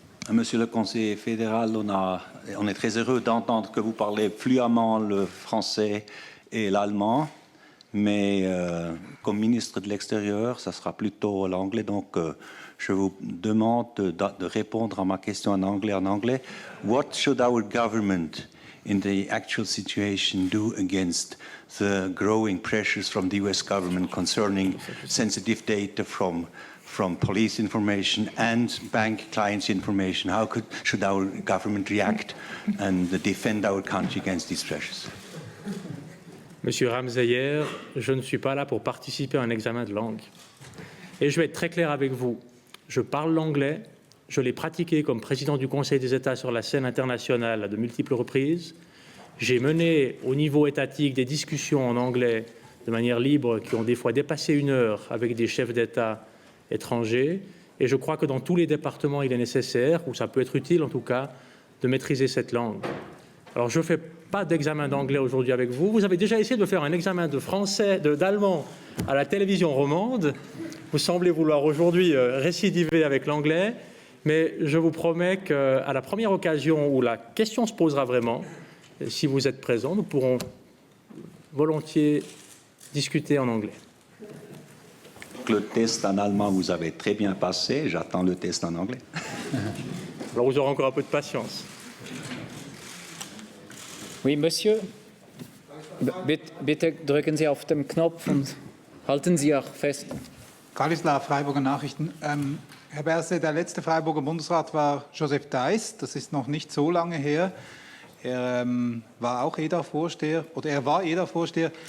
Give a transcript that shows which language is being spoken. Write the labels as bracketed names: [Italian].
[French] Monsieur le conseiller fédéral, on est très heureux d'entendre que vous parlez fluemment le français et l'allemand, mais comme ministre de l'Extérieur, ça sera plutôt l'anglais. Donc, je vous demande de répondre à ma question en anglais. [English] What should our government, in the actual situation, do against the growing pressures from the US government concerning sensitive data from police information and bank clients' information? How should our government react and defend our country against these pressures? [French] Monsieur Ramsayer, je ne suis pas là pour participer à un examen de langue. Et je vais être très clair avec vous. Je parle l'anglais, je l'ai pratiqué comme président du Conseil des États sur la scène internationale à de multiples reprises. J'ai mené au niveau étatique des discussions en anglais de manière libre qui ont des fois dépassé 1 heure avec des chefs d'État étrangers. Et je crois que dans tous les départements, il est nécessaire, ou ça peut être utile en tout cas, de maîtriser cette langue. Alors, je ne fais pas d'examen d'anglais aujourd'hui avec vous. Vous avez déjà essayé de faire un examen de français, d'allemand à la télévision romande. Vous semblez vouloir aujourd'hui récidiver avec l'anglais. Mais je vous promets qu'à la première occasion où la question se posera vraiment, si vous êtes présent, nous pourrons volontiers discuter en anglais. Le test en allemand, vous avez très bien passé. J'attends le test en anglais. Alors, vous aurez encore un peu de patience. Oui, Monsieur. [German] Bitte drücken Sie auf den Knopf und halten Sie auch fest. Kalislav, Freiburger Nachrichten. Herr Berse, der letzte Freiburger Bundesrat war Joseph Deiss. Das ist noch nicht so lange her. Er war auch EDA-Vorsteher oder er war EDA-Vorsteher.